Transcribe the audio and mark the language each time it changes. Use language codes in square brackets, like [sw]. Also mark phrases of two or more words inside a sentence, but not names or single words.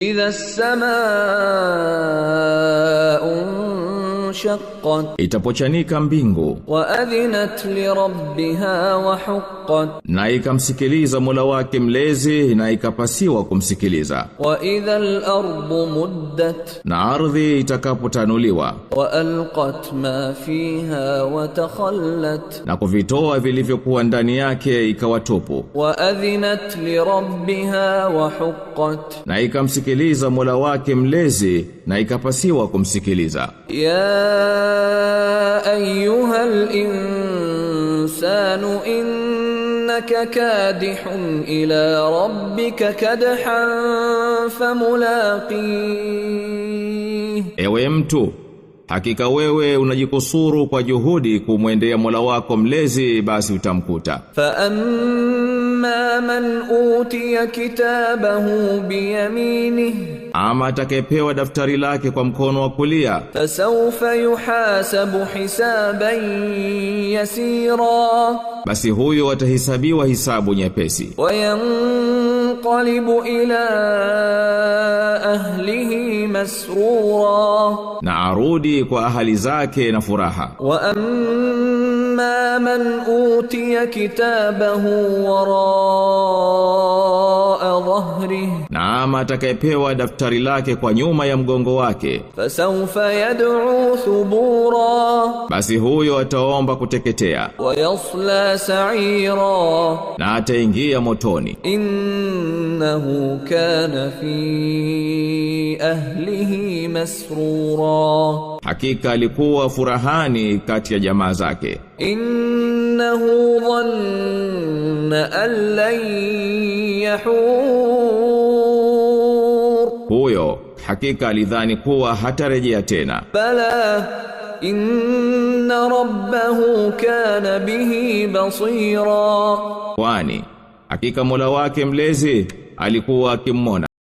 [ar] إذا السماء انشقت [sw] itapochanika mbingu [ar] وأذنت لربها وحقت [sw] na ikamsikiliza Mola wake mlezi na ikapasiwa kumsikiliza [ar] وإذا الأرض مدت [sw] na ardhi itakapotanuliwa [ar] وألقت ما فيها وتخلت [sw] na kuvitoa vilivyokuwa ndani yake ikawatupu [ar] وأذنت لربها وحقت [sw] na ikamsikiliza Mola wake mlezi na ikapasiwa kumsikiliza. [ar] يا أيها الإنسان إنك كادح إلى ربك كدحا فملاقيه. [sw] Ewe mtu, hakika wewe unajikusuru kwa juhudi kumwendea Mola wako mlezi, basi utamkuta. [ar] فأما من أوتي كتابه بيمينه [sw] Ama atakayepewa daftari lake kwa mkono wa kulia, [ar] فسوف يحاسب حسابا يسيرا [sw] basi huyo atahesabiwa hisabu nyepesi [ar] وينقلب إلى أهله مسرورا [sw] na arudi kwa ahali zake na furaha. [ar] وأما من أوتي كتابه وراء ظهره [sw] Na ama atakayepewa daftari lake kwa nyuma ya mgongo wake, [ar] فسوف يدعو ثبورا [sw] basi huyo ataomba kuteketea [ar] ويصلى سعيرا [sw] na ataingia motoni. [ar] إنه كان في أهله مسرورا [sw] Hakika alikuwa furahani kati ya jamaa zake. [ar] إنه ظن أن لن يحور [sw] Huyo hakika alidhani kuwa hatarejea tena. [ar] بلى إن ربه كان به بصيرا [sw] Kwani hakika Mola wake mlezi alikuwa akimwona.